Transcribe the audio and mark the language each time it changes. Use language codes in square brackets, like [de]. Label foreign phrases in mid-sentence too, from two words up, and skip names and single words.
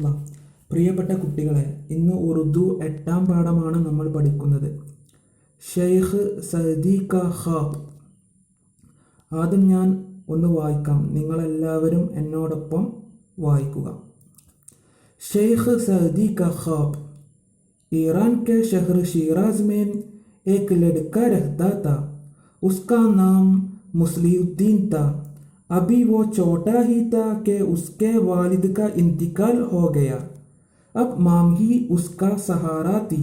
[ml] പ്രിയപ്പെട്ട കുട്ടികളെ, ഇന്ന് ഉറുദു 8ാം പാഠമാണ് നമ്മൾ പഠിക്കുന്നത്. ഷെയ്ഖ് സഅദി കാ ഖ്വാബ്. ആദ്യം ഞാൻ ഒന്ന് വായിക്കാം, നിങ്ങളെല്ലാവരും എന്നോടൊപ്പം വായിക്കുക. ഷെയ്ഖ് സഅദി കാ ഖ്വാബ്. [hi] ईरान के शहर शिराज में एक लड़का रहता था. उसका नाम मुस्लिहुद्दीन था. अभी वो छोटा ही था कि उसके वालिद का इंतकाल हो गया. अब माम ही उसका सहारा थी.